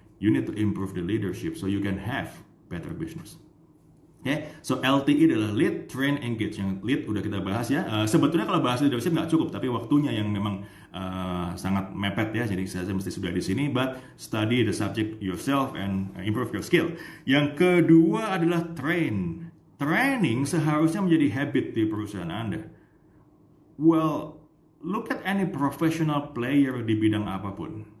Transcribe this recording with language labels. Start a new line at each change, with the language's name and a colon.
English: You need to improve the leadership so you can have better business.
Indonesian: Okay, so LTE adalah lead, train, engage. Yang lead udah kita bahas ya. Sebetulnya kalau bahas leadership nggak cukup, tapi waktunya yang memang sangat mepet ya. Jadi saya mesti sudah di sini.
English: But study the subject yourself and improve your skill.
Indonesian: Yang kedua adalah train. Training seharusnya menjadi habit di perusahaan Anda.
English: Well, look at any professional player
Indonesian: di bidang apapun.